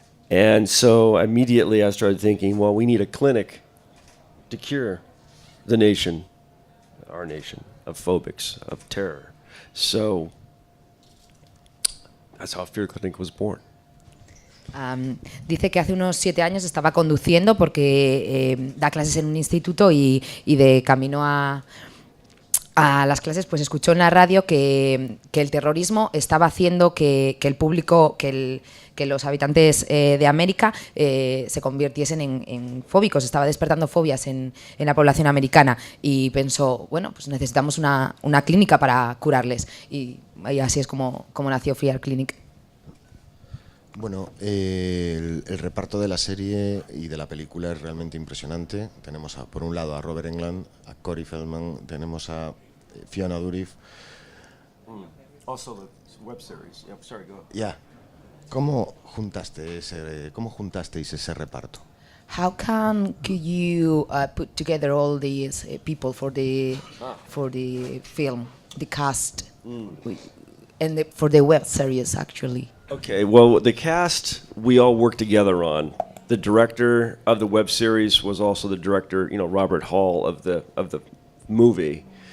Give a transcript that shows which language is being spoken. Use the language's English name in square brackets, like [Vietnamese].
[English] And so immediately I started thinking, well, we need a clinic to cure the nation, our nation, of phobics, of terror. So that's how Fear Clinic was born. [Spanish] Dice que hace unos 7 años estaba conduciendo porque da clases en un instituto y de camino a las clases pues escuchó en la radio que el terrorismo estaba haciendo que el público, que los habitantes de América se convirtiesen en fóbicos, estaba despertando fobias en la población americana y pensó, bueno, pues necesitamos una clínica para curarles y así es como nació Fear Clinic. Bueno, el reparto de la serie y de la película es realmente impresionante. Tenemos por un lado a Robert Englund, a Corey Feldman, tenemos a Fiona Dourif. [English] Also the web series. Yeah, sorry, go ahead. Yeah. [Spanish] ¿Cómo juntasteis ese reparto? [English] How could you put together all these people for the film, the cast, and for the web series actually? Okay, well, the cast we all worked together on. The director of the web series was also the director, Robert Hall of the movie.